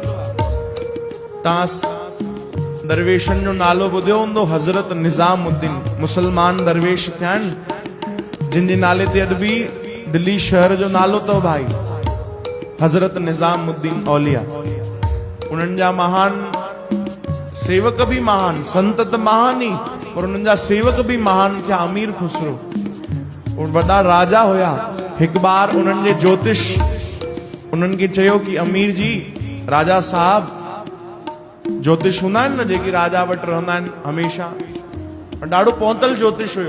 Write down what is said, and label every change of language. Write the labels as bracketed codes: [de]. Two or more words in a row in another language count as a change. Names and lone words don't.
[sd] तव्हां दरवेशनि जो नालो ॿुधियो हूंदो, हज़रत निज़ामुद्दीन, मुसलमान दरवेश थिया आहिनि, जिन जे नाले ते अॼु बि दिल्ली शहर जो नालो अथव भाई, हज़रत निज़ामुद्दीन औलिया। उन्हनि जा महान सेवक भी महान, संत त महान ही, पर उन्हनि जा सेवक भी महान थिया। अमीर खुसरो वॾा राजा हुया। हिकु बार उन्हनि जे ज्योतिष उन्हनि खे चयो कि अमीर जी, राजा साहब, ज्योतिष हूंदा आहिनि न जेके राजा वटि रहंदा आहिनि हमेशा, ॾाढो पहुतल ज्योतिष हुयो।